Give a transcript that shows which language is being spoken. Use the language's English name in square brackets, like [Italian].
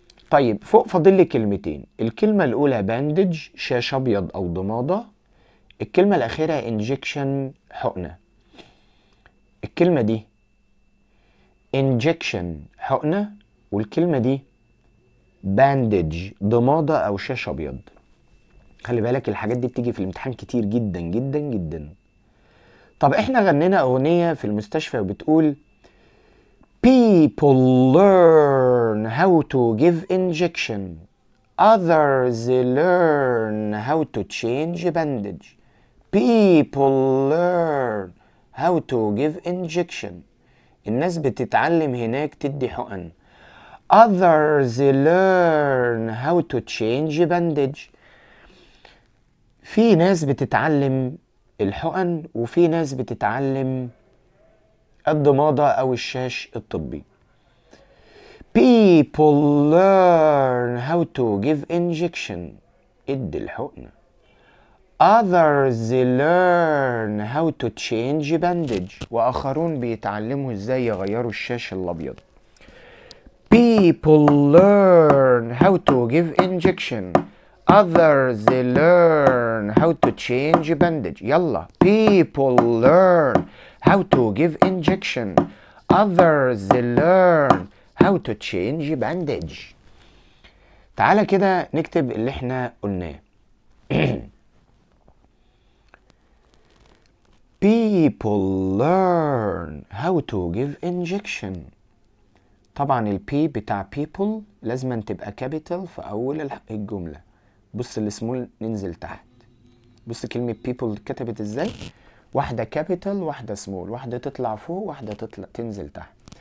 [Arabic] طيب فوق فاضل لي كلمتين. الكلمة الأولى باندج شاش أبيض أو ضمادة، الكلمة الأخيرة injection حقنة. الكلمة دي injection حقنة، والكلمة دي باندج ضمادة أو شاش أبيض. خلي بالك الحاجات دي بتيجي في الامتحان كتير جدا جدا جدا. طب احنا غنينا أغنية في المستشفى وبتقول [English] people learn how to give injection, others learn how to change bandage. People learn how to give injection. [Arabic] الناس بتتعلم هناك تدي حقن. [English] Others learn how to change bandage. [Arabic] في ناس بتتعلم الحقن وفي ناس بتتعلم الضمادة أو الشاش الطبي. [English] People learn how to give injection. [Arabic] ادي الحقنة. [English] Others learn how to change bandage. [Arabic] وآخرون بيتعلموا ازاي يغيروا الشاش الأبيض. [English] People learn how to give injection. Others learn how to change bandage. [Arabic] يلا. [English] People learn how to give injection. Others learn how to change bandage. [Arabic] تعالى كده نكتب اللي احنا قلناه. [English] People learn how to give injection. [Arabic] طبعا البي بتاع people لازم تبقى كابيتال في اول الجملة. بص السمول ننزل تحت. بص كلمة people كتبت ازاي؟ واحدة كابيتال واحدة سمول، واحدة تطلع فوق واحدة تنزل تحت.